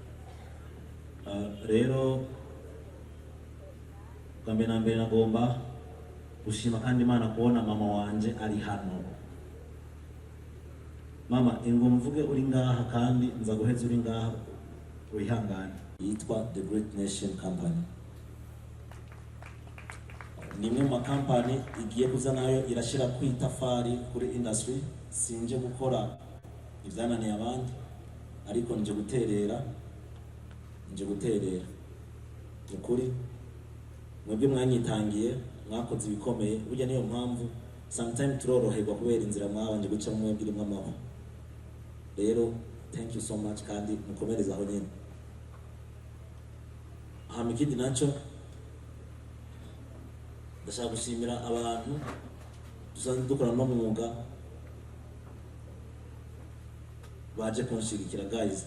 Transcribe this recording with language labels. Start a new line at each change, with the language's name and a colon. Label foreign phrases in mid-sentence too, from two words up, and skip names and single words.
Rundi: Rero kambe na mbere nagomba gushima kandi Imana kubona mama wanje ari hano. Mama ingo mvuge uri ngaha kandi nza guheza uri ngaha wihangane. Yitwa The Great Nation Company. Ni imwe mu company igiye kuza nayo irashira kwitafari kuri industry. Sinje gukora ivyananiye abandi ariko nje guterera ukuri mwebwe mwanyitangiye mwakoze ibikomeye burya niyo mpamvu sometimes turoroherwa kubera inzira mwabanje guca mwebwe irimo amahoro. Rero
English: thank you so much
Rundi: kandi mukomereza aho nyine. Ikindi nacyo ndashaka gushimira abantu dusanzwe dukora no mwuga baje kunshigikira guys.